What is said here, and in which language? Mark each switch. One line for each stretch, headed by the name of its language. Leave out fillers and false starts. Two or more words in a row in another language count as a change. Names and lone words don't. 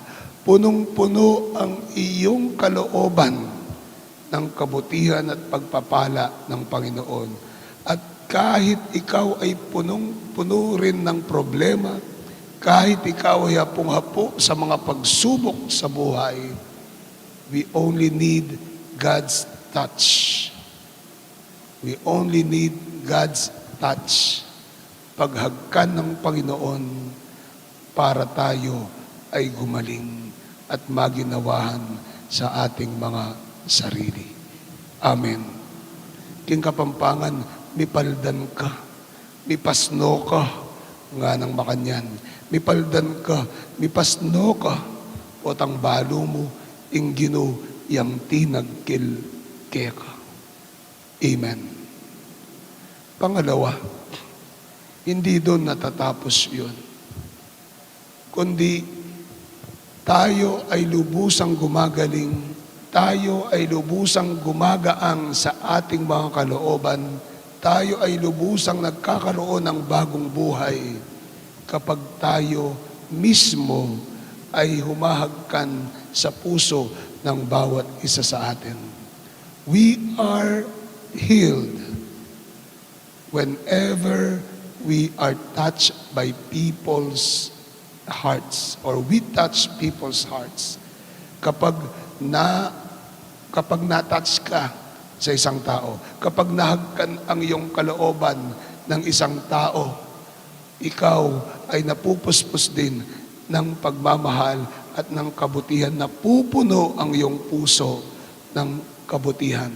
Filipino: Punong-puno ang iyong kalooban ng kabutihan at pagpapala ng Panginoon. At kahit ikaw ay punong-puno rin ng problema, kahit ikaw ay hapong-hapo sa mga pagsubok sa buhay,
English: we only need God's touch. We only need God's touch.
Filipino: Paghagkan ng Panginoon para tayo ay gumaling at maginawahan sa ating mga sarili. Amen.
Pampanga: King Kapampangan, mipaldan ka, mipasno ka, nga ng makanyan. Mipaldan ka, mipasno ka, potang balo mo, inggino, yang tinagkil keka.
Filipino: Amen. Pangalawa, hindi doon natatapos yun. Kundi tayo ay lubusang gumagaling, tayo ay lubusang gumagaang sa ating mga kalooban, tayo ay lubusang nagkakaroon ng bagong buhay kapag tayo mismo ay humahagkan sa puso ng bawat isa sa atin.
English: We are healed whenever we are touched by people's hearts, or we touch people's hearts.
Filipino: Kapag na-touch ka sa isang tao, kapag nahagkan ang iyong kalooban ng isang tao, ikaw ay napupuspos din ng pagmamahal at ng kabutihan, napupuno ang iyong puso ng kabutihan.